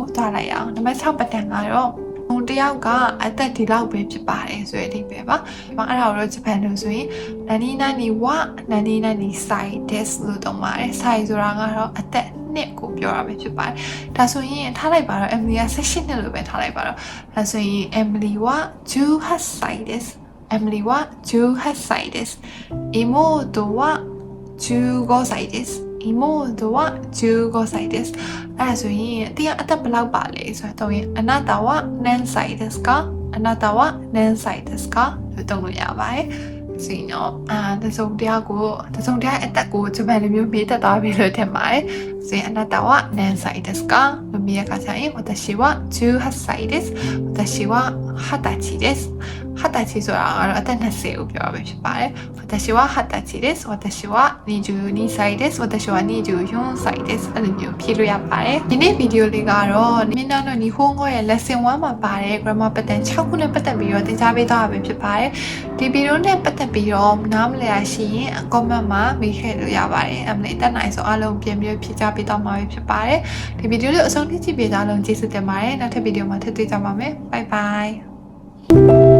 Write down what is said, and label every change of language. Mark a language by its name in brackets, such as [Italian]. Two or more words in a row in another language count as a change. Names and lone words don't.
[Burmese] သွားလိုက်အောင်နံပါတ်6ပတ်တန်ကတော့တယောက်ကအသက်ဒီလောက်ပဲဖြစ်ပါတယ်ဆိုတဲ့အဓိပ္ပာယ်ပါ။အဲ့ဒါကိုတော့ဂျပန်လိုဆိုရင် [Japanese] 何は何歳です [Burmese] လို့သုံးပါတယ်။ sai ဆိုတာကတော့အသက်နှစ်ကိုပြောတာပဲဖြစ်ပါတယ်။ဒါဆိုရင်ထားလိုက်ပါတော့ Emily က18နှစ်လို့ပဲထားလိုက်ပါတော့။ဒါဆိုရင် Emily က [Japanese] 18 歳です။ Emily は18歳です。妹は15歳です。妹は15歳です。 [Burmese] အဲ့ဆိုရင်တရားအသက်ဘယ်လောက်ပါလဲဆိုတော့ရင် [Japanese] あなたは何歳ですかあなたは何歳ですか [Burmese] လို့တုံးလို့ရပါတယ်ဆိုရင်တော့တစုံတရာအသက်ကိုဂျပ န်လိုမျိုးမေးတတ်သွားပြီလို့ထင်ပါတယ်ဆိုရင် [Japanese] あなたは何歳ですか [Burmese] လို့မေးရခါကျရင် [Japanese] 私は18歳です私は20歳です [Burmese] 20歳ဆိုတာကတော့အသက်20ကိုပြောရမှာဖြစ်ပါတယ် [Japanese] 私は20歳です私は22歳です私は 24歳です [Burmese] အဲ့လိုမျိုးဖြေလို့ရပါတယ်ဒီနေ့ဗီဒီယိုလေးကတော့မင်းတို့ညီဟိုးငေါရဲ့ lesson 1မှာပါတဲ့ [English] grammar pattern [Burmese] 6ခုနဲ့ပတ်သက်ပြီးတော့သင်ကြားပေးသွားတာပဲဖြစ်ပါတယ်ဒီဗီဒီယိုနဲ့ပတ်သက်ပြီးတော့နားမလည်ရရှိရင် comment မှာမေးခဲ့လို့ရပါတယ်အမလေးတက်နိုင်ဆိုအားလုံးပြန်ပြီးဖြေကြားပေးသွားမှာပဲဖြစ်ပါတယ်ဒီဗီဒီယိုလေးအဆုံးထိကြည့်ပေးကြလို့ကျေးဇူးတင်ပါတယ်နောက်ထပ်ဗီဒီယိုမှာထပ်တွေ့ကြပါမယ် [English] bye bye